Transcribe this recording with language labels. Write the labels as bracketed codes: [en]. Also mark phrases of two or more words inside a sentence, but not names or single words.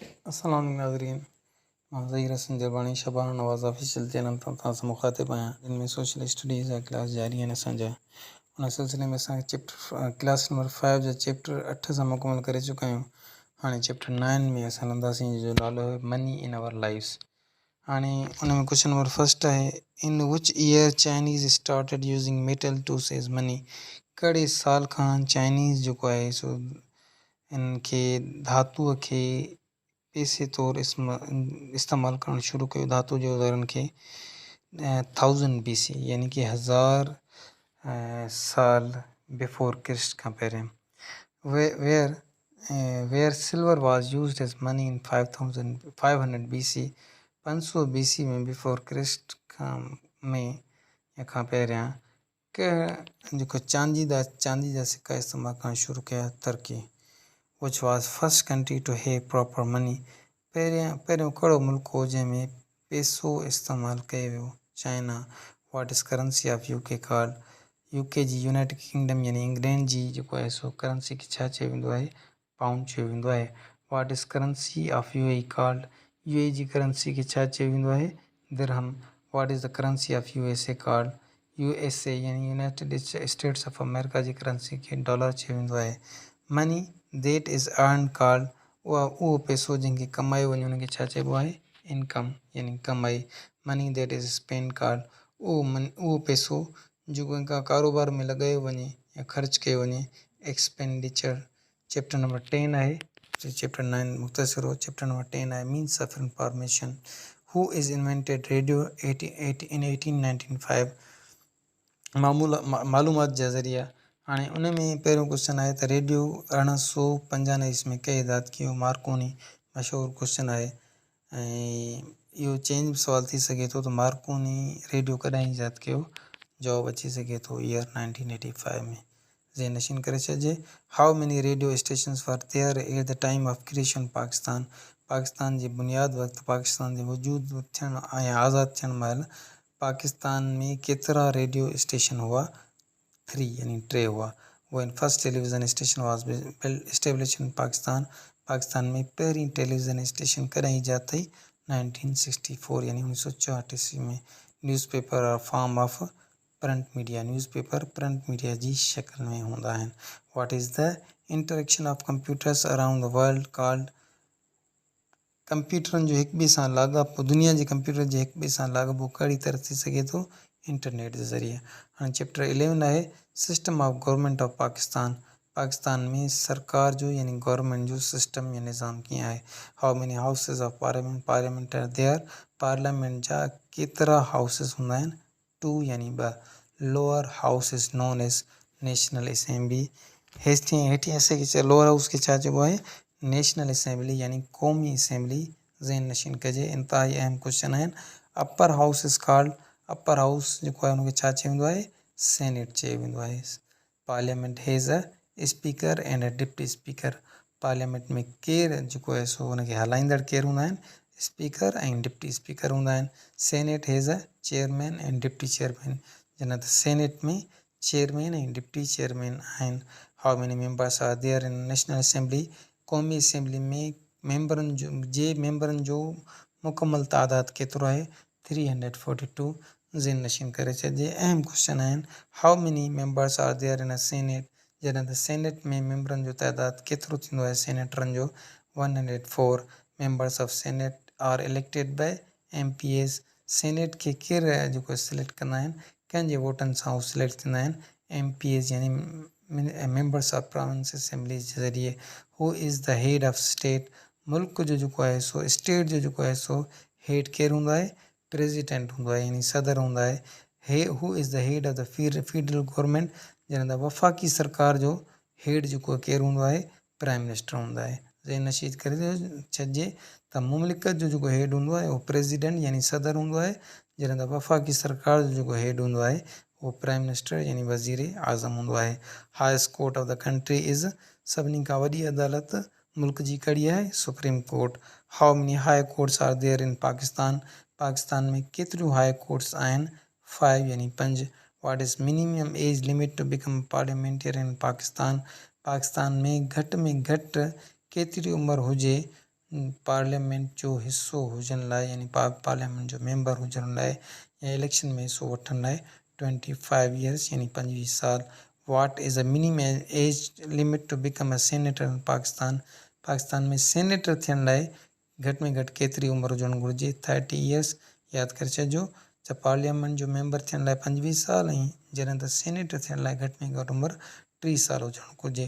[sd] अस्सलाम वालेकुम नाज़रीन। मां ज़हीर हसन जरबानी शबाना नवाज़ ऑफिशियल चैनल तां तव्हां मुखातिब आहियां, जिन में [en] social studies [sd] जा क्लास जारी आहिनि असांजा। उन सिलसिले में असां [en] chapter class number [sd] 5 जा चैप्टर 8 असां मुकमल करे चुका आहियूं। हाणे चैप्टर 9 में असां हलंदासीं, जो नालो आहे मनी इन आवर लाइव्स। हाणे उन में [en] question number first आहे, in which year Chinese started using metal tools as money. [sd] कहिड़े साल खां चाइनीज़ जेको आहे सो इनखे धातुअ खे पैसे तौरु इस्तेमालु करणु शुरू कयो, धातु जे उदाहरण खे 1000 BC यानी कि 1000 साल [en] before Christ [sd] खां पहिरियों। [en] where silver was used as money in 500 BC, [sd] 500 BC में [en] before Christ [sd] खां पहिरियां जेको चांदी जा सिक्का इस्तेमालु करणु शुरू कया तुर्की। [en] which was first country to have proper money। [sd] पहिरियों कहिड़ो मुल्क हो जंहिंमें पैसो इस्तेमालु कयो वियो? चाइना। [en] What is currency of UK called? [sd] यूके जी यूनाइटेड किंगडम यानी इंग्लैंड जी जेको आहे सो करेंसी खे छा चयो वेंदो आहे? पाउंड चयो वेंदो आहे। [en] What is currency of UAE called? [sd] यूएई जी करेंसी खे छा चयो वेंदो आहे? दिरहम। [en] What is the currency of USA called? [sd] यूएसए यानी यूनाइटेड स्टेट्स ऑफ अमेरिका जी करेंसी खे डॉलर चयो वेंदो आहे। [en] Money that is earn called? [sd] उहो पैसो जंहिंखे कमायो वञे उनखे छा चइबो आहे? इनकम यानी कमाई। [en] Money that is spend called? [sd] उहो पैसो जेको का कारोबार में लॻायो वञे या ख़र्च कयो वञे, एक्सपेंडिचर। [en] chapter number [sd] 10 आहे, चैप्टर 9 मुख़्तसर हो। चैप्टर नंबर 10 आहे मीन्स ऑफ इंफॉर्मेशन। [en] Who is invented radio in 1895. [sd] मालूमात जा ज़रिया। हाणे उन में पहिरियों क्वेश्चन आहे त रेडियो 1895 ईस्वी में कंहिं ईजाद कयो? मार्कोनी। मशहूरु क्वेश्चन आहे ऐं इहो चेंज बि सुवाल थी सघे थो त मार्कोनी रेडियो कॾहिं ईजाद कयो? जवाबु अची सघे थो ईयर 1985 में। ज़हन नशीन करे छॾिजे। [en] How many radio stations were there at the time of creation Pakistan? [sd] पाकिस्तान जी बुनियाद वक़्तु, पाकिस्तान जे वजूद थियण ऐं आज़ादु थियण महिल पाकिस्तान में केतिरा [en] radio station [sd] हुआ? 3 यानी 3 हुआ। [en] when first television station was established in Pakistan? [sd] पाकिस्तान में पहिरीं [en] television station [sd] कॾहिं ईजाद थी? 1964 यानी 1964 ईस्वी में। [en] Newspaper are form of print media? [sd] न्यूज़पेपर [en] print media [sd] जी शक्ल में हूंदा आहिनि। [en] What is the interaction of computers around the world called? [sd] कंप्यूटरनि जो हिक ॿिए सां लाॻापो, दुनिया जे कंप्यूटर जे हिक ॿिए सां लाॻापो कहिड़ी तरह थी सघे थो? इंटरनेट जे ज़रिए। हाणे चैप्टर 11 आहे [en] system of government of Pakistan. [sd] पाकिस्तान में सरकार जो यानी गवर्नमेंट जो सिस्टम या निज़ाम कीअं आहे? [en] How many houses of parliament? Parliament are there? [sd] पार्लियामेंट जा केतिरा हाउसिस हूंदा आहिनि? [en] 2 यानी 2। Lower house is known as National Assembly. [sd] हेठियां हिसे खे [en] lower house [sd] खे छा चइबो आहे? नेशनल असेंबली यानी क़ौमी असेंबली। ज़हन नशीन कजे, इंतिहाई अहम क्वेश्चन आहिनि। [en] Upper house is called? [sd] अपर हाउस जेको आहे उनखे छा चयो वेंदो आहे? सेनेट चयो वेंदो आहे। [en] Parliament has a speaker and a deputy speaker. [sd] पार्लियामेंट में केरु जेको आहे सो हुनखे हलाईंदड़ केरु हूंदा आहिनि? स्पीकर ऐं [en] deputy speaker [sd] हूंदा आहिनि। [en] Senate has a chairman and deputy chairman. [sd] जन त सेनेट में चेयरमैन ऐं [en] deputy chairman [sd] आहिनि। [en] How many members are there in National Assembly? [sd] क़ौमी असेंबली में मेंबरनि जो मुकमल तादादु केतिरो आहे? 342। ज़हन नशीन करे छॾिजे। अहम क्वेश्चन आहिनि। [en] How many members are there in a Senate? [sd] जॾहिं त सेनेट में मेंबरनि जो तइदादु केतिरो थींदो आहे सेनेटरनि जो? 104। [en] Members of Senate are elected by MPs. [sd] सेनेट खे केरु जेको सिलेक्ट कंदा आहिनि? कंहिंजे वोटनि सां उहे सिलेक्ट थींदा आहिनि? MPs यानी [en] members of province assembly [sd] जे ज़रिए। [en] Who is the head of state? [sd] मुल्क जो जेको आहे सो स्टेट जो जेको आहे सो हेड केरु हूंदो आहे? प्रेसिडेंट हूंदो आहे यानी सदर हूंदा आहे। [en] Who is the head of the federal government? [sd] जॾहिं त वफ़ाक़ी सरकार जो हेड जेको केरु हूंदो आहे? [en] prime minister [sd] हूंदा आहे। ज़हन नशीन करे छॾिजे त मुमलिकत जो जेको हेड हूंदो आहे उहो प्रेसिडेंट यानी सदर हूंदो आहे, जॾहिं त वफ़ाक़ी सरकार जो जेको हेड हूंदो आहे उहो [en] prime minister [sd] यानी वज़ीर आज़म हूंदो आहे। [en] Highest court of the country is? [sd] सभिनी खां वॾी अदालत मुल्क जी कड़ी आहे? सुप्रीम कोर्ट। [en] How many high courts are there in Pakistan? [sd] पाकिस्तान में केतिरियूं [en] high courts [sd] आहिनि? 5 यानी 5। [en] What is minimum age limit to become parliamentarian in Pakistan? [sd] पाकिस्तान में घटि केतिरी उमिरि हुजे पार्लियामेंट जो हिस्सो हुजण लाइ यानी पार्लियामेंट जो मेंबर हुजण लाइ या इलेक्शन में हिस्सो वठण लाइ 25 ईयर्स यानी 25 साल। [en] What is a minimum age limit to become a senator in Pakistan. [sd] पाकिस्तान में सेनेटर थियण लाइ घटि में घटि केतिरी उमिरि हुजणु घुरिजे? 30 ईयर्स यादि करे छॾिजो। त पार्लियामेंट जो मेंबर थियण लाइ 25 साल ऐं जॾहिं त सेनेटर थियण लाइ घटि में घटि उमिरि 30 साल हुजणु घुरिजे।